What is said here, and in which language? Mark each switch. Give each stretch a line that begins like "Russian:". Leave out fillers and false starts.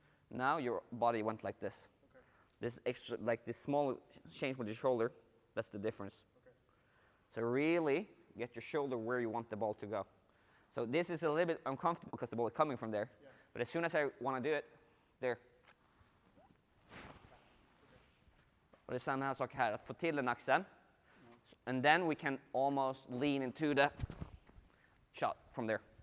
English: Now your body went like this. Okay. This extra, like this small change with your shoulder, that's the difference. Okay. So really get your shoulder where you want the ball to go. So this is a little bit uncomfortable because the ball is coming from there. Yeah. But as soon as I want to do it, there.
Swedish: Och det är samma här sak här, att få till den axeln.
English: And then we can almost lean into the shot from there.